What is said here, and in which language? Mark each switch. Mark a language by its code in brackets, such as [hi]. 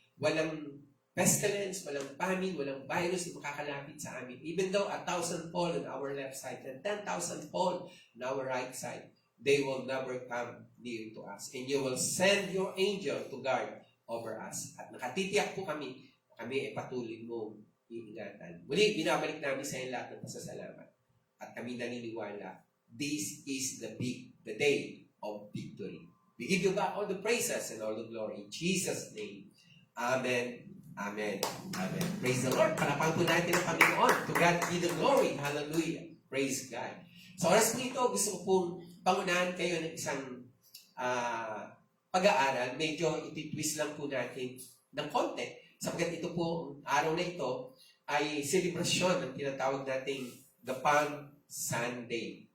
[tl] Walang pestilence, walang famine, walang virus na makakalapit sa amin. [en] Even though 1,000 fall on our left side and 10,000 fall on our right side, they will never come near to us. And you will send your angel to guard over us. [tl] At nakatitiyak po kami ay patuloy mong iingatan. Muli, binabalik namin sa iyo lahat ng pasasalamat. At kami naniniwala, [en] this is the day of victory. We give you back all the praises and all the glory. In Jesus' name, Amen. Amen. Amen. Praise the Lord. [tl] Palapan po natin ang Panginoon. [en] To God be the glory. Hallelujah. Praise God. [tl] Sa oras po ito, gusto ko pong pangunahan kayo ng isang pag-aaral. Medyo ititwist lang po natin ng konti. Sapagkat ito po, araw na ito, ay selebrasyon ng tinatawag nating the Palm Sunday.